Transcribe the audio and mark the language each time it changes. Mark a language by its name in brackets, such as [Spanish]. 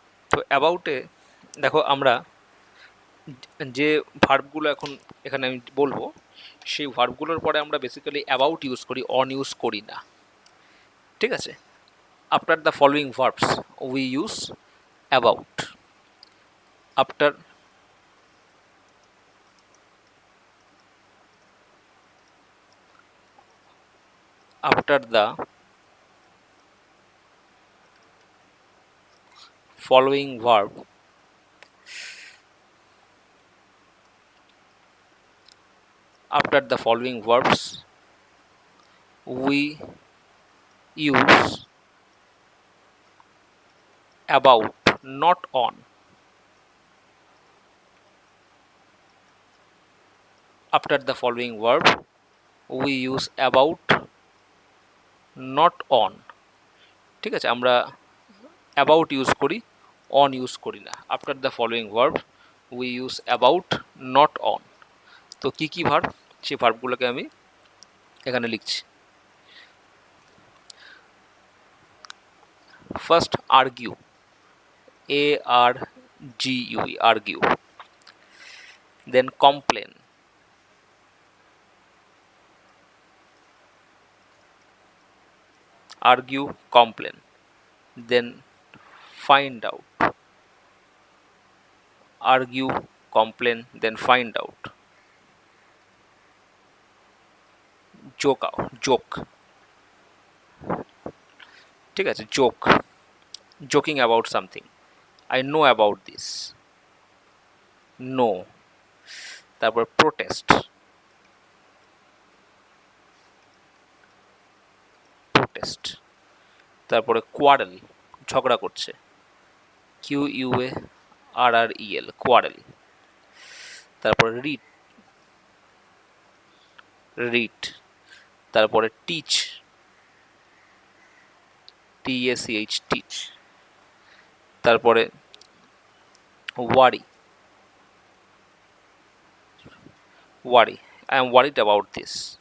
[Bangla] তো অ্যাবাউটে দেখো, আমরা যে ভার্বগুলো এখন এখানে আমি বলবো, সেই ভার্বগুলোর পরে আমরা বেসিক্যালি অ্যাবাউট ইউজ করি, অন ইউজ করি না। ঠিক আছে? [English] After the following verbs we use about. After the following verb after the following verbs we use about, not on. After the following verb we use about, not on. [Bangla] ঠিক আছে? আমরা about use করি, on use করি না। [English] After the following verb we use about, not on. [Bangla] তো কী কী verb, সেই ভার্বগুলোকে আমি এখানে লিখছি। [English] First argue, ARGUE, argue. Then complain, argue, complain. Then find out, argue, complain, then find out. [Bangla] joke, ঠিক আছে? [English] joking about something, I know about this, no. [Bangla] তারপর protest, তারপরে quarrel, ঝগড়া করছে, QUARREL, quarrel. [English] তারপরে read, তারপরে teach, TACH, teach. তারপরে worry, I am worried about this.